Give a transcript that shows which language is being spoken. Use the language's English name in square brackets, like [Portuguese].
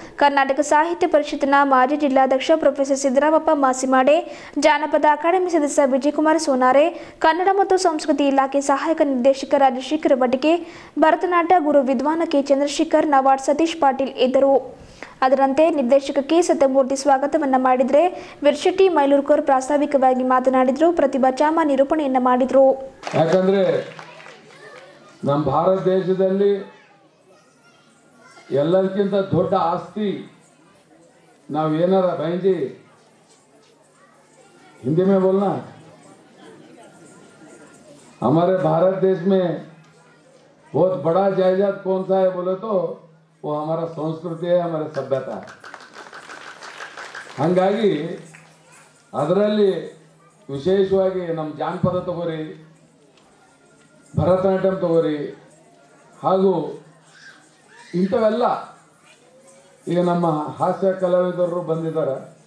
[Kannada] ಕರ್ನಾಟಕ ಸಾಹಿತ್ಯ ಪರಿಷತ್ತಿನ ಮಾಜಿ ಜಿಲ್ಲಾಧ್ಯಕ್ಷ ಪ್ರೊಫೆಸರ್ ಸಿದ್ದರಾಮಪ್ಪ ಮಾಸಿಮಾಡೆ, ಜಾನಪದ ಅಕಾಡೆಮಿ ಸದಸ್ಯ ವಿಜಯಕುಮಾರ್ ಸೋನಾರೆ, ಕನ್ನಡ ಮತ್ತು ಸಂಸ್ಕೃತಿ ಇಲಾಖೆ ಸಹಾಯಕ ನಿರ್ದೇಶಕ ರಾಜಶೇಖರ ವಟಿಕೆ, ಭರತನಾಟ್ಯ ಗುರು ವಿದ್ವಾನ ಕೆ ಚಂದ್ರಶೇಖರ್, ನವಾಡ್ ಸತೀಶ್ ಪಾಟೀಲ್ ಇದ್ದರು. ಅದರಂತೆ ನಿರ್ದೇಶಕ ಕೆ ಸತ್ಯಮೂರ್ತಿ ಸ್ವಾಗತವನ್ನ ಮಾಡಿದರೆ ವಿರ್ಶೆಟ್ಟಿ ಮೈಲೂರ್ಕರ್ ಪ್ರಾಸ್ತಾವಿಕವಾಗಿ ಮಾತನಾಡಿದರು. ಪ್ರತಿಭಾ ಚಾಮ ನಿರೂಪಣೆಯನ್ನ ಮಾಡಿದರು. ಯಾಕಂದ್ರೆ ನಮ್ಮ ಭಾರತ ದೇಶದಲ್ಲಿ ಎಲ್ಲದಕ್ಕಿಂತ ದೊಡ್ಡ ಆಸ್ತಿ ನಾವು ಏನಾರ ಬೈಂಜಿ [Hindi] हिंदी में बोलना, हमारे भारत देश में बहुत बड़ा जायदाद कौन सा है बोले तो वो हमारा संस्कृति है, हमारा सभ्यता है. [Kannada] ಹಾಗಾಗಿ ಅದರಲ್ಲಿ ವಿಶೇಷವಾಗಿ ನಮ್ಮ ಜಾನಪದ ತಗೋರಿ, ಭರತನಾಟ್ಯಂ ತಗೋರಿ, ಹಾಗೂ ಇಂಥವೆಲ್ಲ ಈಗ ನಮ್ಮ ಹಾಸ್ಯ ಕಲಾವಿದರು ಬಂದಿದ್ದಾರೆ.